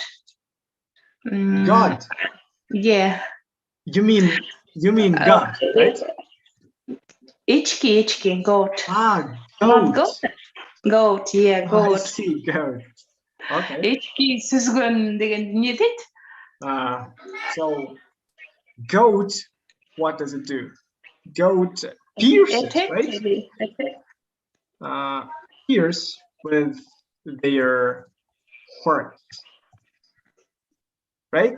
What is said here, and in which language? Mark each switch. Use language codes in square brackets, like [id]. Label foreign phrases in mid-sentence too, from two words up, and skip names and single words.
[en] God? Yeah. You mean God, right? Ichki, goat. Ah, Not goat. Goat, yeah, goat. I see, goat. Okay. [kk] Ешкі сүзген деген не дейді? [en] So goat, what does it do? Goat pierces, right? Pierce with their horns, right?